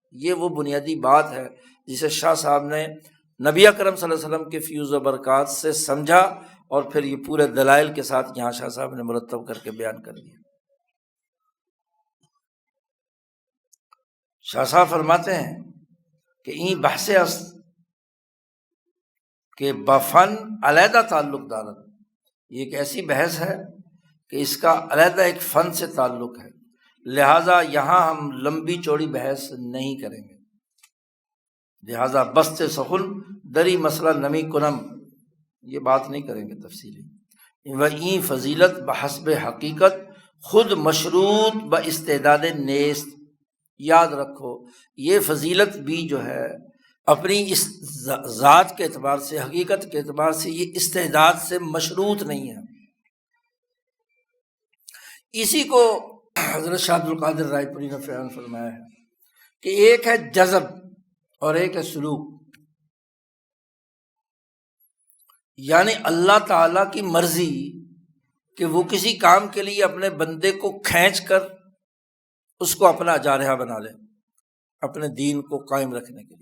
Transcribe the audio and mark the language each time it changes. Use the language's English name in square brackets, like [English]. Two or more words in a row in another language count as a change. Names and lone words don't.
[Urdu] یہ وہ بنیادی بات ہے جسے شاہ صاحب نے نبی اکرم [Arabic] صلی اللہ علیہ وسلم [Urdu] کے فیوز و برکات سے سمجھا، اور پھر یہ پورے دلائل کے ساتھ یہاں شاہ صاحب نے مرتب کر کے بیان کر دیا۔ شاہ صاحب فرماتے ہیں کہ [Persian] این بحث است کہ بفن علیحدہ تعلق دارت، [Urdu] یہ ایک ایسی بحث ہے کہ اس کا علیحدہ ایک فن سے تعلق ہے، لہٰذا یہاں ہم لمبی چوڑی بحث نہیں کریں گے، لہٰذا [Persian] بست سخن دری مسئلہ نمی کنم، [Urdu] یہ بات نہیں کریں گے تفصیلی۔ [Persian] وہیں فضیلت بحسب حقیقت خود مشروط با استعداد نیست، [Urdu] یاد رکھو یہ فضیلت بھی جو ہے اپنی اس ذات کے اعتبار سے، حقیقت کے اعتبار سے، یہ استعداد سے مشروط نہیں ہے۔ اسی کو حضرت شاہ عبد القادر رائے پوری نے بیان فرمایا ہے کہ ایک ہے جذب اور ایک ہے سلوک، یعنی اللہ تعالیٰ کی مرضی کہ وہ کسی کام کے لیے اپنے بندے کو کھینچ کر اس کو اپنا جارحہ بنا لے، اپنے دین کو قائم رکھنے کے لیے۔